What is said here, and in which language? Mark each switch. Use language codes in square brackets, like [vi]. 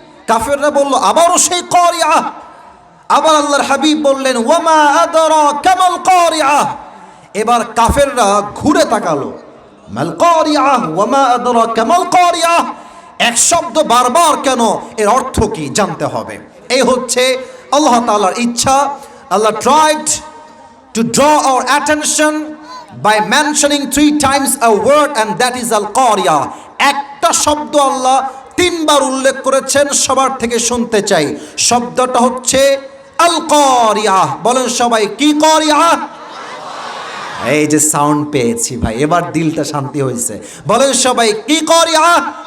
[bn] কাফেররা বলল আবারও সেই কারিআহ। আবার আল্লাহর হাবিব বললেন [ar] ওয়া মা আদরাকা মাল কারিআহ। [bn] এবার কাফেররা ঘুরে তাকালো, [ar] মাল কারিআহ ওয়া মা আদরাকা মাল কারিআহ। [bn] এক শব্দ বারবার কেন, এর অর্থ কি জানতে হবে। এই হচ্ছে আল্লাহ তাআলার ইচ্ছা। [en] Allah tried to draw our attention by mentioning 3 times a word, and that is al-Qari'ah. [bn] একটা শব্দ আল্লাহ তিনবার উল্লেখ করেছেন, সবার থেকে শুনতে চাই। শব্দটা হচ্ছে আল-Qari'ah। বলেন সবাই, কি কারিআহ? এই যে সাউন্ড পেয়েছি ভাই, এবার দিলটা শান্তি হয়েছে। বলেন সবাই, কি কারিআহ?